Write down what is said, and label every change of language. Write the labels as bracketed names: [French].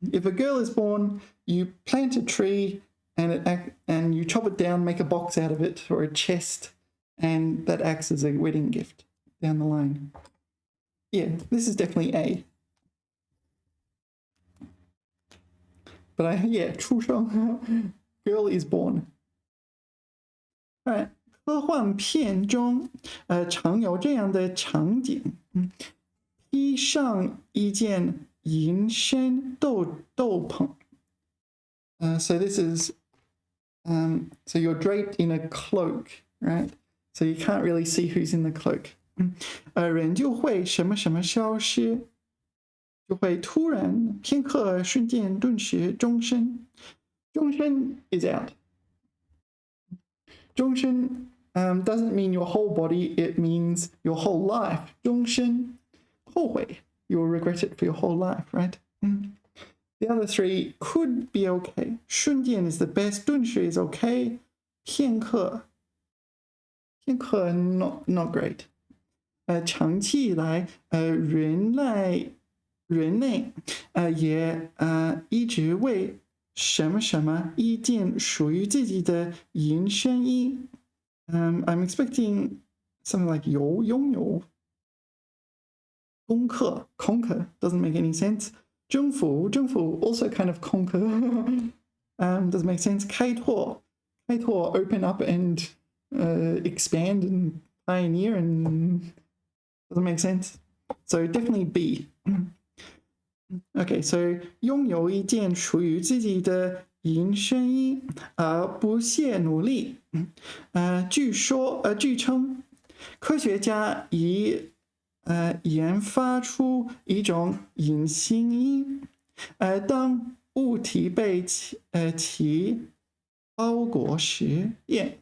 [English] If a girl is born, you plant a tree and you chop it down, make a box out of it or a chest, and that acts as a wedding gift down the line. Yeah, this is definitely A. But yeah, 出生 girl is born. All right. [Chinese] 科幻片中，常有这样的场景，披上一件银身斗篷。 [English] So this is, so you're draped in a cloak, right? So you can't really see who's in the cloak. [Chinese] 人就会什么什么消失，就会突然片刻瞬间顿时终身。 [English] 终身 is out. 终身 doesn't mean your whole body, it means your whole life. 终身后悔 you'll regret it for your whole life, right? The other 3 could be okay. 瞬间 is the best. 顿时 is okay. 片刻 not great. [Chinese] 长期以来，人类也一直为什么什么一件属于自己的营生衣。 [English] I'm expecting something like 拥有。攻克 conquer doesn't make any sense. 征服 also kind of conquer. Doesn't make sense. 开拓 open up and expand and pioneer and doesn't make sense. So definitely B. [Chinese] Okay, so 拥有一件属于自己的营生衣而不懈努力。据称，科学家已研发出一种隐形衣，当物体被其包裹时 ， yeah.